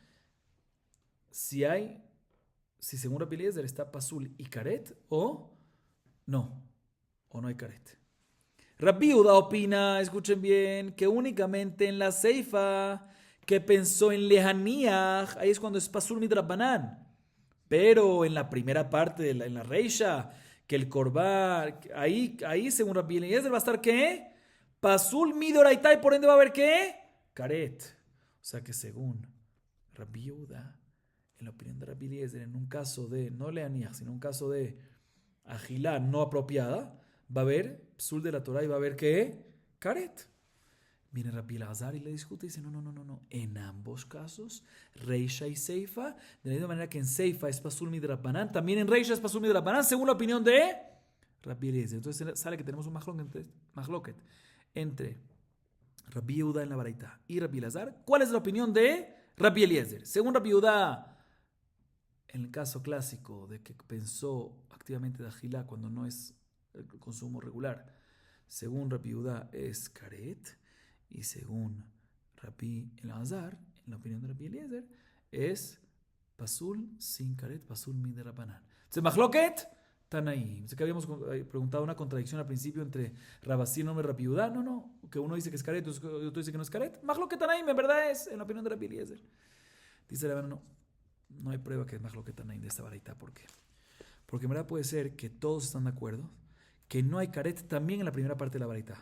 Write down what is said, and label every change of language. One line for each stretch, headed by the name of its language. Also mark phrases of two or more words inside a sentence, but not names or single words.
Spanish: Si según Rabbi Eliezer está pasul y caret o no hay caret. Rabbi Yehuda opina, escuchen bien, que únicamente en la seifa que pensó en lejanía, ahí es cuando es
Hebrew: פסול מדרבנן.
Spanish: Pero en la primera parte, en la reisha, que el korban, ahí según Rabbi Eliezer va a estar ¿qué?
Hebrew: פסול מדאורייתא
Spanish: y por ende va a haber ¿qué? Caret. O sea que según Rabbi Yehuda, en la opinión de Rabbi Eliezer, en un caso de, no leaniach, sino un caso de agilá no apropiada, va a haber psul de la Torah y va a haber ¿qué? Caret. Viene Rabbi Elazar y le discute y dice, no. En ambos casos, Reisha y Seifa, de la misma manera que en Seifa es
Hebrew: פסול מדרבנן,
Spanish: también en Reisha es
Hebrew: פסול מדרבנן,
Spanish: según la opinión de Rabbi Eliezer. Entonces sale que tenemos un mahloket entre Rabbi Yehuda en la baraita y Rabbi Elazar. ¿Cuál es la opinión de Rabbi Eliezer? Según Rabbi Yehuda, en el caso clásico de que pensó activamente de agilá cuando no es el consumo regular, según Rabbi Yehuda es karet. Y según Rabbi Elazar, en la opinión de Rabbi Eliezer, es pasul sin karet,
Hebrew: פסול מדרבנן.
Spanish: Entonces,
Hebrew: מחלוקת, תנאים.
Spanish: Entonces, que habíamos preguntado una contradicción al principio entre Rabasí y el nombre de Rabbi Yehuda. No, que uno dice que es karet, otro dice que no es karet.
Hebrew: מחלוקת תנאים,
Spanish: en verdad es, en la opinión de Rabbi Eliezer. Dice la verdad, no hay prueba que es
Hebrew: מחלוקת תנאים
Spanish: de esta baraita. ¿Por qué? Porque en verdad puede ser que todos están de acuerdo que no hay karet también en la primera parte de la baraita.